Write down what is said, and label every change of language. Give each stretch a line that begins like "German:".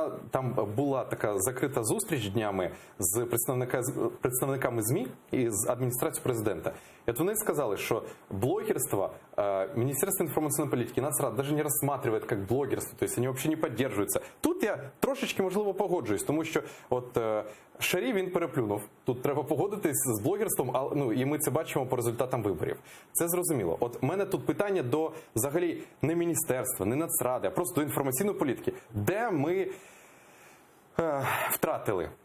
Ukrainian: Там була така закрита зустріч днями з представниками ЗМІ і з адміністрацією президента. І от вони сказали, що блогерство,
Russian: Министерство информационной политики, Нацрад даже не рассматривает как блогерство, то есть они вообще не поддерживаются.
Ukrainian: Тут я трошечки, можливо, погоджуюсь, тому що от Шарій він переплюнув. Тут треба погодитись з блогерством, і ми це бачимо по результатам виборів. Це зрозуміло. От в мене тут питання до, взагалі, не міністерства, не Нацради, а просто до інформаційної політики. Де ми втратили?